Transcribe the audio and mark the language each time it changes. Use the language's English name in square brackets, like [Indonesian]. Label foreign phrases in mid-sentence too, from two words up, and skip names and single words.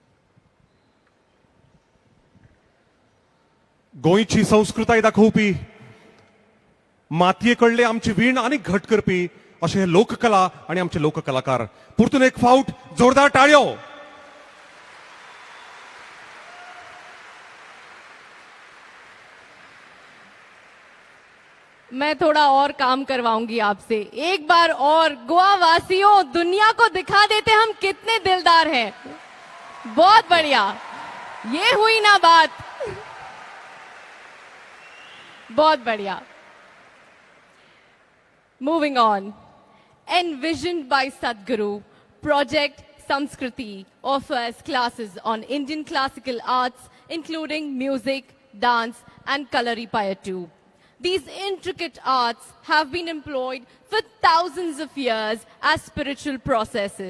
[Konkani] गोंयची संस्कृताय दाखोवपी मातयेकडले आमची वीण आणि घट करपी अशे हे लोककला आणि आमचे लोककलाकार. परतून एक फावट जोरदार टाळयो. [Hindi] मैं थोड़ा और काम करवाऊंगी आपसे. एक बार और गोवा वासियों, दुनिया को दिखा देते हम कितने दिलदार हैं. बहुत बढ़िया. ये हुई ना बात. बहुत बढ़िया. [English] Moving on. Envisioned by Sadhguru, Project Samskriti offers classes on Indian classical arts, including music, dance, and Kalaripaya too. These intricate arts have been employed for thousands of years as spiritual processes.